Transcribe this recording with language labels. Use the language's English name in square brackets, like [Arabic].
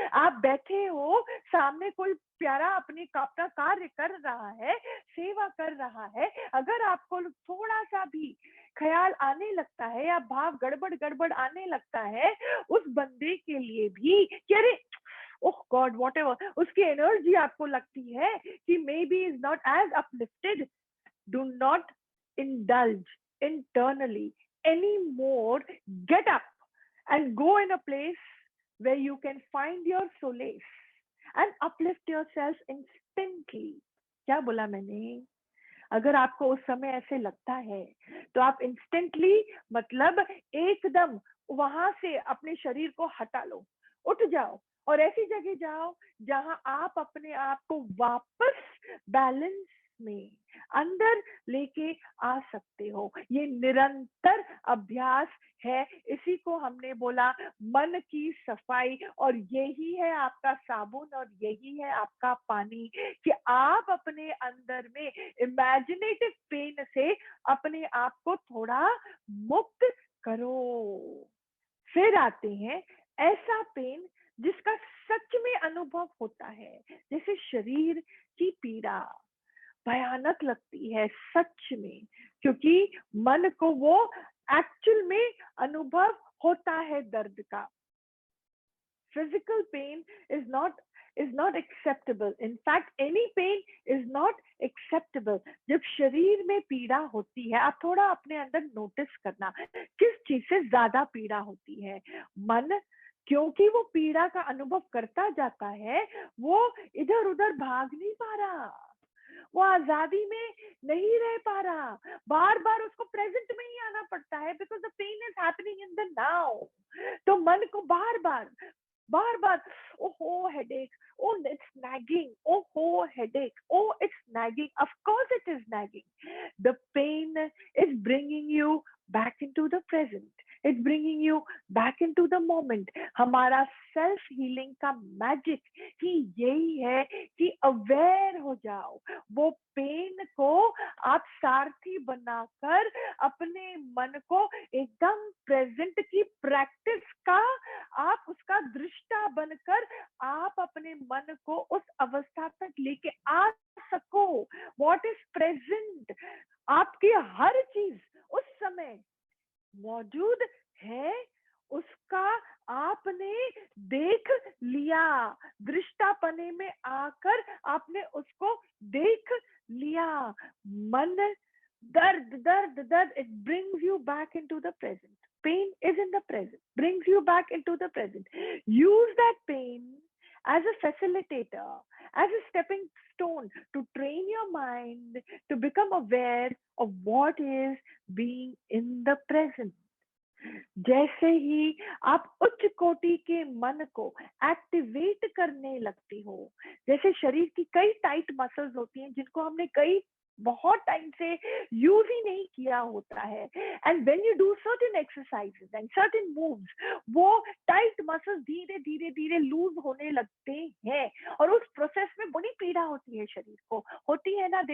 [Hindi] आप बैठे हो, सामने कोई प्यारा अपनी अपना कार्य कर रहा है, सेवा कर रहा है, अगर आपको थोड़ा सा भी ख्याल आने लगता है या भाव गड़बड़ गड़बड़ आने लगता है, उस बंदे के लिए भी कि अरे [English] oh god whatever, [Hindi] उसकी एनर्जी आपको लगती है कि [English] May be is not as uplifted, do not indulge internally anymore. [Hindi] Get up and go in a place where you can find your solace and uplift yourself instantly. क्या बोला मैंने, अगर आपको उस समय ऐसे लगता है तो आप इंस्टेंटली, मतलब एकदम वहां से अपने शरीर को हटा लो, उठ जाओ और ऐसी जगह जाओ जहां आप अपने आप को वापस बैलेंस में अंदर लेके आ सकते हो। ये निरंतर अभ्यास है, इसी को हमने बोला मन की सफाई, और यही है आपका साबुन और यही है आपका पानी, कि आप अपने अंदर में इमेजिनेटिव पेन से अपने आप को थोड़ा मुक्त करो। फिर आते हैं ऐसा पेन जिसका सच में अनुभव होता है, जैसे शरीर की पीड़ा भयानक लगती है सच में, क्योंकि मन को वो एक्चुअल में अनुभव होता है दर्द का। [English] Physical pain is not is not acceptable. In fact, any pain is not acceptable. [Hindi] जब शरीर में पीड़ा होती है, आप थोड़ा अपने अंदर नोटिस करना किस चीज से ज्यादा पीड़ा होती है। मन, क्योंकि वो पीड़ा का अनुभव करता जाता है, वो इधर उधर भाग नहीं पा रहा, वो आजादी में नहीं रह पा रहा, बार बार उसको प्रेजेंट में ही आना पड़ता है, [English] Because the pain is happening in the now. [Hindi] तो मन को बार बार [English] बार बार, oh headache, oh it's nagging, oh headache, oh it's nagging, of course it is nagging. The pain is bringing you back into the present, it's bringing you back into the moment. [Hindi] हमारा self healing का magic ही यही है कि aware हो जाओ, वो pen को आप सारथी बनाकर अपने मन को एकदम प्रेजेंट की प्रैक्टिस का, आप उसका दृष्टा बनकर आप अपने मन को उस अवस्था तक लेके आ सको। [English] what is present, [Hindi] आपकी हर चीज उस समय मौजूद है, उसका आपने देख लिया, दृष्टापने में आकर आपने उसको देख लिया। मन, दर्द दर्द दर्द, [English] it brings you back into the present. Pain is in the present, brings you back into the present. Use that pain as a facilitator, as a stepping stone to train your mind to become aware of what is being in the present. [Hindi] जैसे ही आप उच्च कोटि के मन को activate करने लगती हो, जैसे शरीर की कई टाइट मसल्स होती हैं जिनको हमने कई बहुत टाइम से यूज ही नहीं किया होता है, [English] and when you do certain exercises and certain moves, [Hindi] वो टाइट मसल्स धीरे धीरे धीरे लूज होने लगते हैं, और उस प्रोसेस में बड़ी पीड़ा होती है शरीर को, होती है ना।